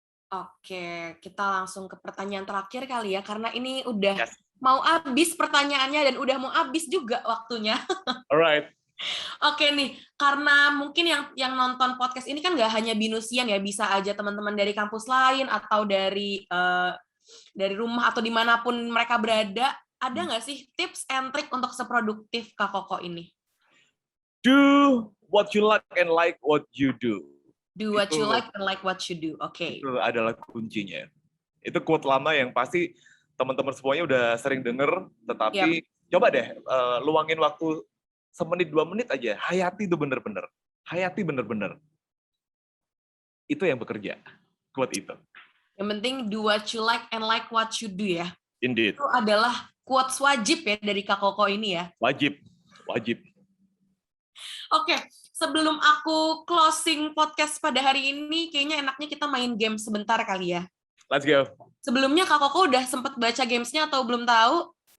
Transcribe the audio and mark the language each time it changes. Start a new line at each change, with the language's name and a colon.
Indonesian: Oke, kita langsung ke pertanyaan terakhir kali ya, karena ini udah mau habis pertanyaannya dan udah mau habis juga waktunya.
English: Alright.
Indonesian: Oke nih, karena mungkin yang nonton podcast ini kan nggak hanya binusian ya, bisa aja teman-teman dari kampus lain atau dari rumah atau dimanapun mereka berada. Ada nggak sih tips and trick untuk seproduktif Kak Koko ini?
English: Do what you like and like what you do. Do what you like and like what you do.
Indonesian: Oke. Itu adalah kuncinya. Itu quote lama yang pasti teman-teman semuanya udah sering denger, tetapi coba deh luangin waktu 1 menit 2 menit aja, hayati itu bener-bener. Hayati bener-bener. Itu yang bekerja. Quote itu. Yang penting
English: do what you like and like what you do
Indonesian: ya.
English: Indeed.
Indonesian: Itu adalah quotes wajib ya dari Kak Koko ini ya. Wajib. Oke, sebelum aku closing podcast pada hari ini, kayaknya enaknya kita main game sebentar kali ya.
English: Let's go.
Indonesian: Sebelumnya Kak Koko udah sempat baca gamesnya atau belum tahu?